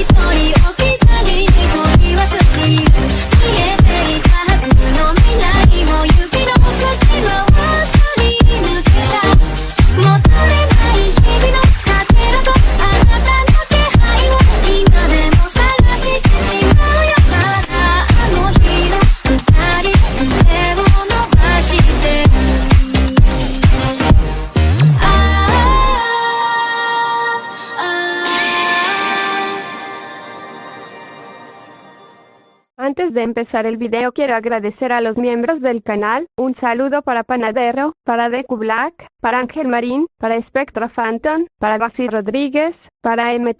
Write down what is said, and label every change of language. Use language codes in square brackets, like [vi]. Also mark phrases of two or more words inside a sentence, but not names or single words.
[ja] 人置き去りに取り忘れる見えていたはずの未来も指の隙間をすり抜けた戻れない日々のかけらとあなたの気配を今でも探してしまうよまだあの日の二人手を伸ばしてる [es] Antes de empezar el video quiero agradecer a los miembros del canal, un saludo para Panadero, para Deku Black, para Ángel Marín, para Spectro Phantom, para Basi Rodríguez, para